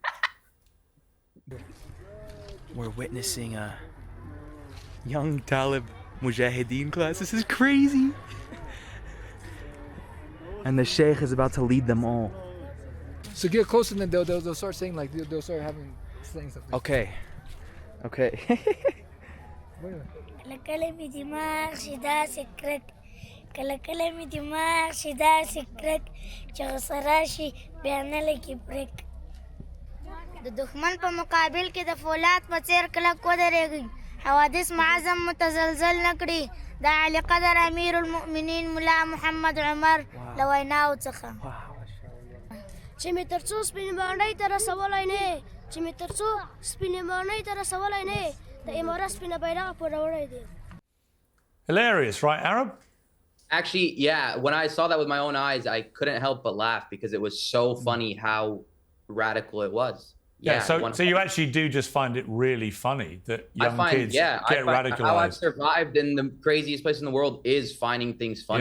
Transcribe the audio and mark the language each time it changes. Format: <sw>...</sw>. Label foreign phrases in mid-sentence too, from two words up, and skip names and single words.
<en>We're witnessing a young Talib mujahideen class. This is crazy. And the sheikh is about to lead them all. So get closer, and then they'll start saying, like, they'll start having saying something. Okay. Okay.</en> <ps>د دښمن په مقابل کې د فولاد په څیر کلک ودرېږئ. حوادث معظم متزلزل نه کړي. د اعلی قدر امیر المؤمنین ملا محمد عمر له ویناو څخه چې مې تر څو سپینې ماڼۍ ته رسولی نه یې، چې مې تر څو سپینې ماڼۍ ته رسولی نه یې، د امارت سپینه بیرغ پوروړی دی.</ps> <en>Hilarious, right, Arab? Actually, yeah, when I saw that with my own eyes, I couldn't help but laugh because it was so funny how radical it was. Yeah, so you actually do just find it really funny that young kids get radicalized. How I've survived in the craziest place in the world is finding things funny.</en>